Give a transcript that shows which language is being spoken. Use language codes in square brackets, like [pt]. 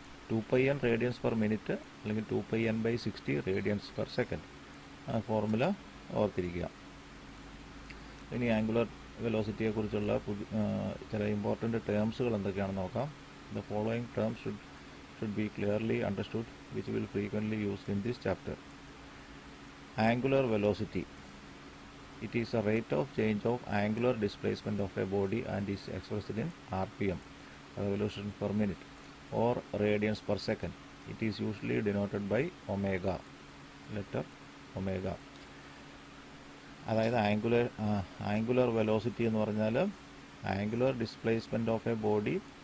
[en] 2 pi n radians per minute അല്ലെങ്കിൽ 2 pi n by 60 radians per second. [ml] ആ formula ഓർത്തിരിക്കുക. ഇനി ആംഗുലർ വെലോസിറ്റിയെക്കുറിച്ചുള്ള ചില ഇമ്പോർട്ടൻ്റ് ടേംസുകൾ എന്തൊക്കെയാണെന്ന് നോക്കാം. [en] The following terms should should be clearly understood, which will frequently used in this chapter. Angular velocity. It is a rate of change of angular displacement of a body and is expressed in RPM, revolution per minute, or radians per second. It is usually denoted by omega, letter omega. [ml] അതായത് angular velocity എന്ന് പറഞ്ഞാൽ [en] Angular displacement of a body.